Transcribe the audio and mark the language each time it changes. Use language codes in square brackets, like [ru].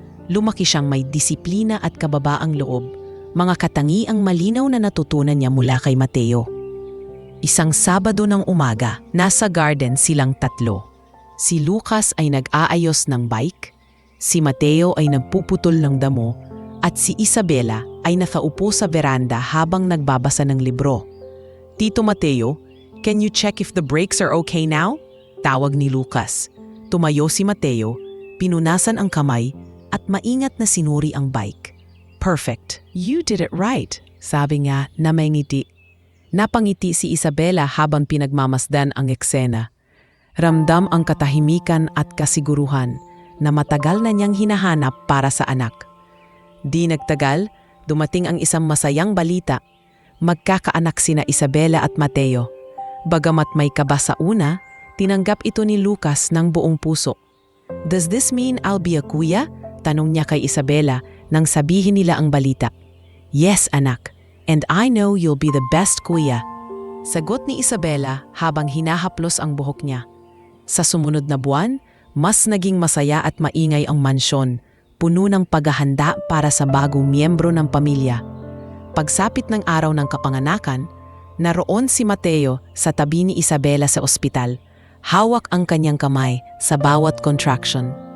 [tl] Lumaki siyang may disiplina at kababaang loob, mga katangiang malinaw na natutunan niya mula kay Mateo. Isang Sabado ng umaga, nasa garden silang tatlo. Si Lucas ay nag-aayos ng bike, si Mateo ay nagpuputol ng damo, at si Isabela ay nakaupo sa veranda habang nagbabasa ng libro. [en] Tito Mateo, can you check if the brakes are okay now? [tl] Tawag ni Lucas. Tumayo si Mateo, pinunasan ang kamay at maingat na sinuri ang bike. [en] Perfect. You did it right, [tl] sabi niya na may ngiti. Napangiti si Isabela habang pinagmamasdan ang eksena. Ramdam ang katahimikan at kasiguruhan na matagal na niyang hinahanap para sa anak. Di nagtagal, dumating ang isang masayang balita. Magkakaanak sina Isabela at Mateo. Bagamat may kaba sa una, tinanggap ito ni Lucas ng buong puso. [en] Does this mean I'll be a kuya? [tl] Tanong niya kay Isabela nang sabihin nila ang balita. [en] Yes, anak. And I know you'll be the best kuya. [tl] Sagot ni Isabela habang hinahaplos ang buhok niya. Sa sumunod na buwan, mas naging masaya at maingay ang mansyon, puno ng paghahanda para sa bagong miyembro ng pamilya. Pagsapit ng araw ng kapanganakan, naroon si Mateo sa tabi ni Isabela sa ospital, hawak ang kanyang kamay sa bawat contraction.